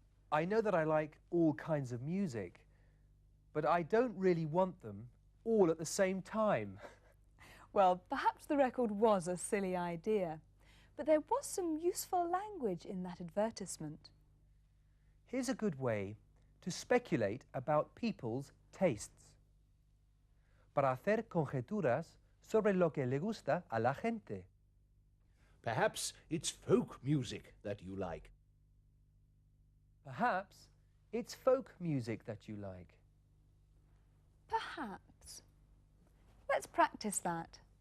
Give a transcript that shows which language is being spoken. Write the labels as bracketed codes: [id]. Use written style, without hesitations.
[en] I know that I like all kinds of music, but I don't really want them all at the same time. Well, perhaps the record was a silly idea, but there was some useful language in that advertisement. Here's a good way to speculate about people's tastes. [es] Para hacer conjeturas sobre lo que le gusta a la gente. [en] Perhaps it's folk music that you like. Perhaps it's folk music that you like. Perhaps. Let's practice that.